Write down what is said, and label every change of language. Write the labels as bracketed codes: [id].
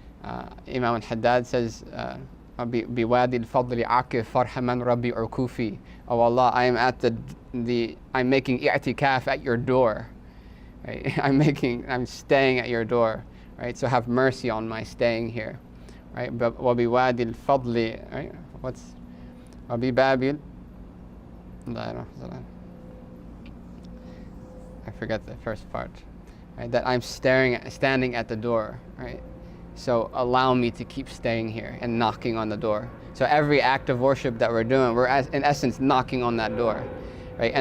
[en] Imam al-Haddad says, [ar] بِوَادِ الْفَضْلِ عَكِفْ فَرْحَمًا رَبِّي عُكُوفِي, [en] oh Allah, I am at I'm making i'tikaf at your door, right? I'm staying at your door, right? So have mercy on my staying here, right? [ar] وَبِوَادِ الْفَضْلِ, [en] right? [ar] وَبِبَابِ, [en] I forget the first part, right? That I'm standing at the door, right? So allow me to keep staying here and knocking on the door. So every act of worship that we're doing, we're in essence knocking on that door, right?